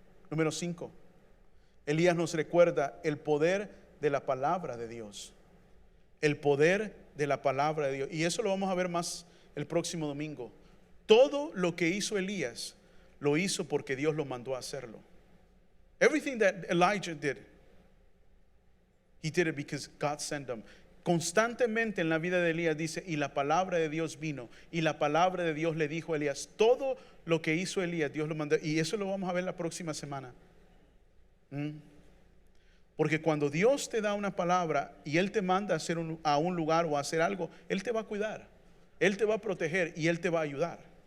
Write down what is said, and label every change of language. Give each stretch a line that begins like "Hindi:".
Spanish: Número 5. Elías nos recuerda el poder de la palabra de Dios. El poder de la palabra de Dios. Y eso lo vamos a ver más el próximo domingo. Todo lo que hizo Elías, lo hizo porque Dios lo mandó a hacerlo.
English: Everything that Elijah did, he did it because God sent him.
Spanish: Constantemente en la vida de Elías dice, y la palabra de Dios vino, y la palabra de Dios le dijo a Elías. Todo lo que hizo Elías, Dios lo mandó. Y eso lo vamos a ver la próxima semana. Porque cuando Dios te da una palabra y Él te manda a un lugar o a hacer algo, Él te va a cuidar, Él te va a proteger y Él te va a ayudar.